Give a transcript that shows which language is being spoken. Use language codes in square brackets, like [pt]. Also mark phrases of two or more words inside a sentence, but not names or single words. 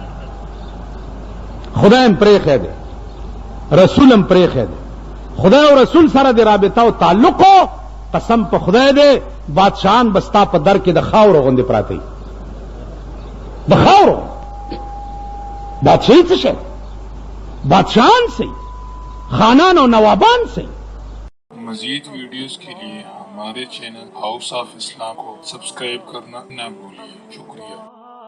[ps] خدای هم پرېښی دی، رسول هم پرېښی دی. خدای او رسول سره د رابطه او تعلقو قسم په خدای دی بادشاهان به ستا په در کې د خاورو غوندې پراته وي. د خاورو بادشاہی څه شی؟ [ur] بادشاہان سے خانان اور نوابان سے. مزید ویڈیوز کے لیے ہمارے چینل ہاؤس آف اسلام کو سبسکرائب کرنا نہ بھولیں. شکریہ.